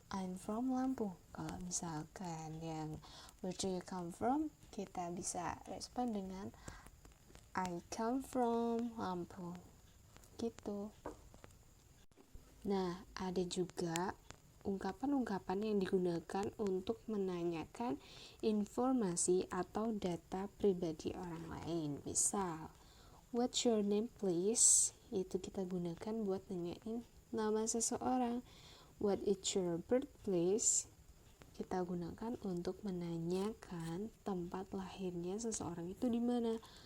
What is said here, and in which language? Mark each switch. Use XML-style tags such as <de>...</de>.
<en>I'm from Lampung.</en> <id>Kalau misalkan yang</id> <en>where do you come from,</en> <id>kita bisa respon dengan</id> <en>I come from Lampung. Gitu.</en> <id>Nah, ada juga ungkapan-ungkapan yang digunakan untuk menanyakan informasi atau data pribadi orang lain. Misal,</id> <en>what's your name please?</en> <id>Itu kita gunakan buat nanyain nama seseorang.</id> <en>What is your birthplace?</en> <id>Kita gunakan untuk menanyakan tempat lahirnya seseorang itu di mana.</id>